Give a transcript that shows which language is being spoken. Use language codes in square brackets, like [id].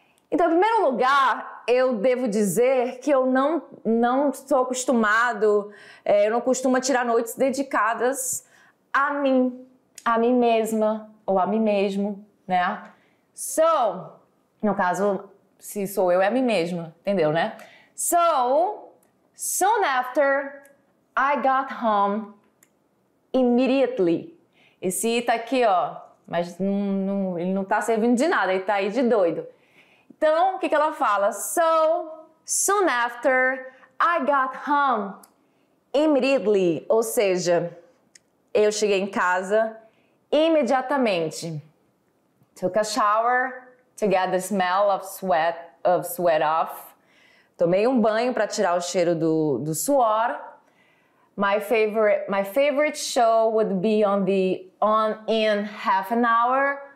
[pt] Então, em primeiro lugar, eu devo dizer que eu não estou acostumado, eu não costumo tirar noites dedicadas a mim mesma, ou a mim mesmo, né? So, no caso, se sou eu, é a mim mesma, entendeu, né? [en] So, soon after, I got home immediately. [pt] Esse tá aqui, ó, mas ele não tá servindo de nada, ele tá aí de doido. Então, o que ela fala? [en] So, soon after, I got home immediately. [pt] Ou seja, eu cheguei em casa imediatamente. [en] Took a shower to get the smell of sweat off. [pt] Tomei um banho para tirar o cheiro do suor. [en] My favorite show would be on in half an hour.